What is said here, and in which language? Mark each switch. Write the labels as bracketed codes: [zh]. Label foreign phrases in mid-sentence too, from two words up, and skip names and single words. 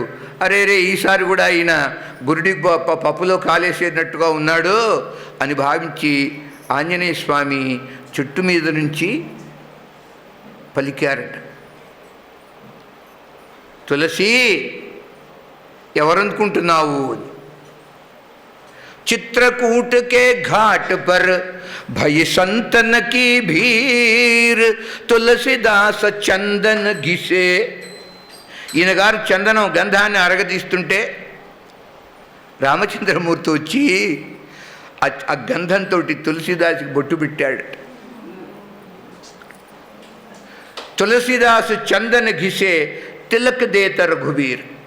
[te] అరే ఈసారి కూడా ఈయన గురుడి పప్పులో కాలేసేటట్టుగా ఉన్నాడు అని భావించి ఆంజనేయ స్వామి చెట్టు మీద నుంచి పలికారట, తులసి ఎవరనుకుంటున్నావు? [awa] चित्रकूट के घाट पर भई संतन की भीर तुलसीदास चंदन घिसे. [te] ఈయన గారు చందనం గంధాన్ని అరగదీస్తుంటే రామచంద్రమూర్తి వచ్చి ఆ గంధంతో తులసీదాసుకి బొట్టు పెట్టాడు. [awa] तुलसीदासु चंदन घिसे तिलक देत रघुबीर.